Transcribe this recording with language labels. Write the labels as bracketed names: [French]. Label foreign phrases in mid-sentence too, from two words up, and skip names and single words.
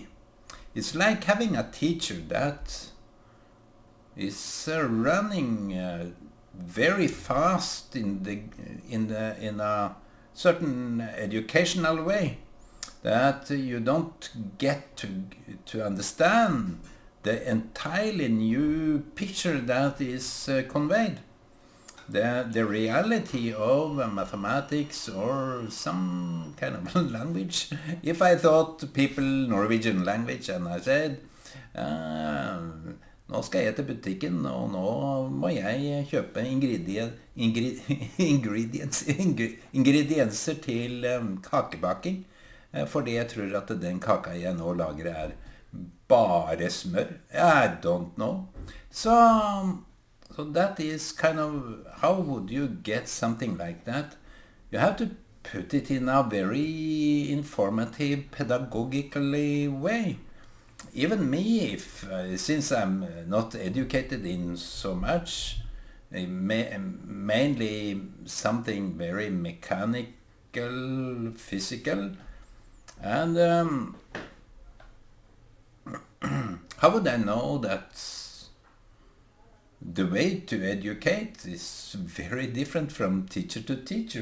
[English] It's like having a teacher that is running very fast in a certain educational way, that you don't get to understand the entirely new picture that is conveyed. the reality of mathematics or some kind of language. If I thought people Norwegian language and I said [Norwegian] nå skal jeg til butikken og nå må jeg kjøpe ingredienser til kakebaking fordi jeg tror at den kaka jeg nå lager bare smør. [English] I don't know. So that is kind of, how would you get something like that? You have to put it in a very informative, pedagogically way. Even me, since I'm not educated in so much, mainly something very mechanical, physical, and how would I know that the way to educate is very different from teacher to teacher?